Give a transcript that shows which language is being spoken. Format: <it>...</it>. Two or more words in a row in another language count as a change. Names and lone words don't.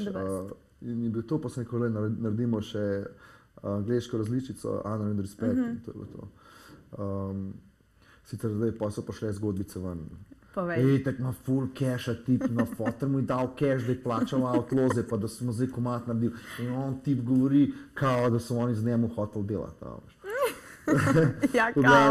<sl>In je bil to, pa sem rekel, naredimo še angleško različico, Honor and Respect, in to je bilo to. Sicer zdaj pa so pa šle zgodbice ven. Itek ima full cash, tip na fotor mu je dal cash, da je plačal Outlawse, pa da smo zdaj komad naredili. In on tip govori, kao, da so oni z njemu hotel delati. Ja, kao.</sl>